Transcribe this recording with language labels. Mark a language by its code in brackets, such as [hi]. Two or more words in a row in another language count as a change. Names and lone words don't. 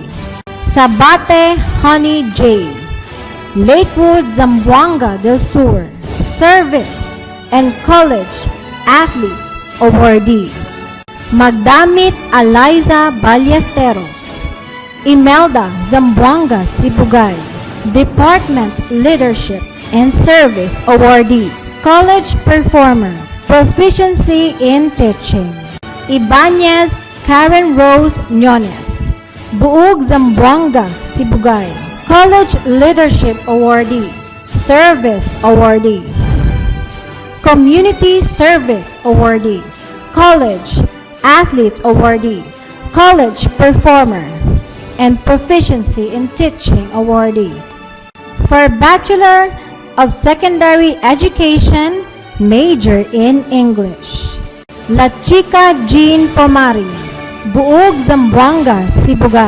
[en] Sabate Honey J, Lakewood, Zamboanga del Sur. Service and College Athlete Awardee. Magdamit Eliza Ballesteros, Imelda, Zamboanga, Sibugay. Department Leadership and Service Awardee. College Performer, Proficiency in Teaching. Ibanez Karen Rose Ñones, Buug, Zamboanga, Sibugay. College Leadership Awardee, Service Awardee. Community Service Awardee, College Athlete Awardee, College Performer, and Proficiency in Teaching Awardee. For Bachelor of Secondary Education, Major in English, La Chica Jean Pomari, Buug, Zamboanga, Sibugay.